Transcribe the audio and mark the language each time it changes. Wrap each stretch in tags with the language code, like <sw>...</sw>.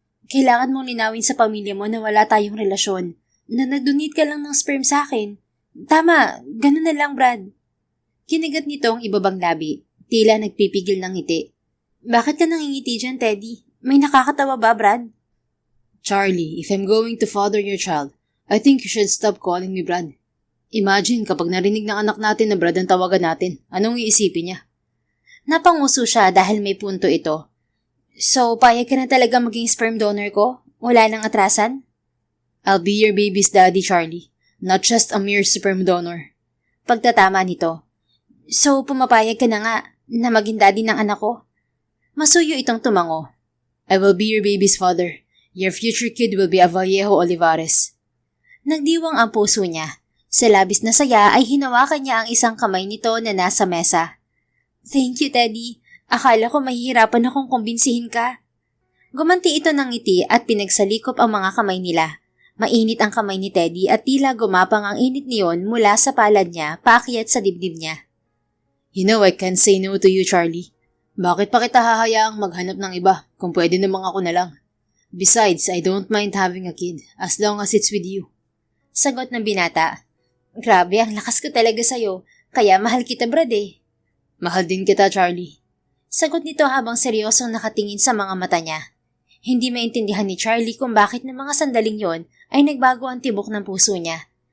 <tl>Kailangan mong linawin sa pamilya mo na wala tayong relasyon, na nag-donate ka lang ng sperm sa akin. Tama, ganun na lang, Brad. Kinagat nito ang ibabang labi, tila nagpipigil ng ngiti. Bakit ka nangingiti dyan, Teddy? May nakakatawa ba, Brad?</tl> <en>Charlie, if I'm going to father your child, I think you should stop calling me Brad.</en> <tl>Imagine kapag narinig ng anak natin na Brad ang tawagan natin, anong iisipin niya? Napanguso siya dahil may punto ito. So, payag ka na talaga maging sperm donor ko? Wala nang atrasan?</tl> <en>I'll be your baby's daddy, Charlie. Not just a mere sperm donor.</en> <tl>Pagtatama nito. So, pumapayag ka na nga na maging daddy ng anak ko? Masuyo itong tumango.</tl> <en>I will be your baby's father. Your future kid will be a Vallejo Olivares.</en> <tl>Nagdiwang ang puso niya. Sa labis na saya ay hinawakan niya ang isang kamay nito na nasa mesa.</tl> <en>Thank you, Teddy.</en> <tl>Akala ko mahihirapan akong kumbinsihin ka. Gumanti ito ng ngiti at pinagsalikop ang mga kamay nila. Mainit ang kamay ni Teddy at tila gumapang ang init niyon mula sa palad niya paakyat sa dibdib niya.</tl> <en>You know I can't say no to you,</en> <tl>Charlie. Bakit pa kita hahayaang maghanap ng iba kung pwede namang ako na lang?</tl> <en>Besides, I don't mind having a kid as long as it's with you.</en> <tl>Sagot ng binata. Grabe, ang lakas ko talaga sa'yo. Kaya mahal kita, Brad eh. Mahal din kita, Charlie. Sagot nito habang seryosong nakatingin sa mga mata niya. Hindi maintindihan ni Charlie kung bakit ng mga sandaling yon ay nagbago ang tibok ng puso niya.</tl>